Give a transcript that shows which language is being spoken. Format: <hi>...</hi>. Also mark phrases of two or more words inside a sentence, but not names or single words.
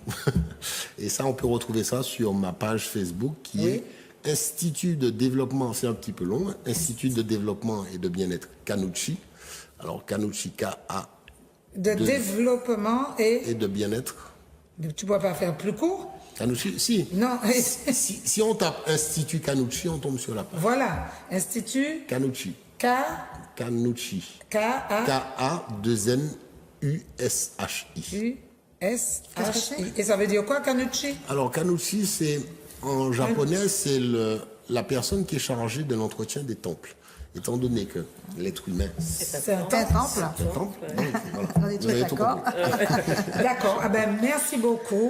<fr>Et ça, on peut retrouver ça sur ma page Facebook qui est Institut de développement, c'est un petit peu long, Institut de développement et de bien-être Canucci. Alors, Canucci, K-A. De développement et de bien-être. Tu ne peux pas faire plus court? Canucci, si. Non. si on tape Institut Canucci, on tombe sur la page. Voilà. Institut Canucci. Canucci. K-A-2-N. U-S-H-I. U-S-H-I. Et ça veut dire quoi, Canucci? Alors, Canucci, c'est, en japonais, c'est la personne qui est chargée de l'entretien des temples. Étant donné que l'être humain, c'est un temple. Voilà. On est tous d'accord. D'accord. Ah ben, merci beaucoup.</fr>